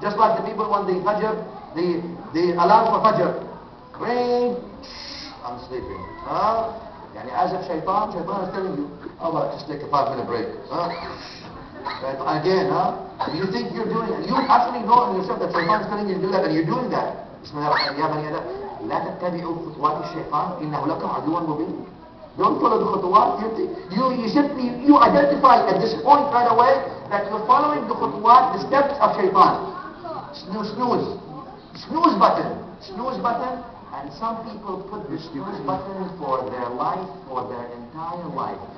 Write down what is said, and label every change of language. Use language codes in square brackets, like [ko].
[en] Just like the people when the Fajr, the alarm for Fajr. Ring. I'm sleeping. Yani as if Shaitan is telling you, well, just take a 5-minute break. Again, you think you're doing it. You actually know in yourself that Shaitan is telling you to do that, and you're doing that. [ar] لا تتبعوا خطوات الشيطان إنه لكم عدو مبين. [en] Don't follow the khutuwat. You identify at this point right away that you're following the khutuwat, the steps of Shaitan. Snooze button. And some people put the snooze button for their life, for their entire life.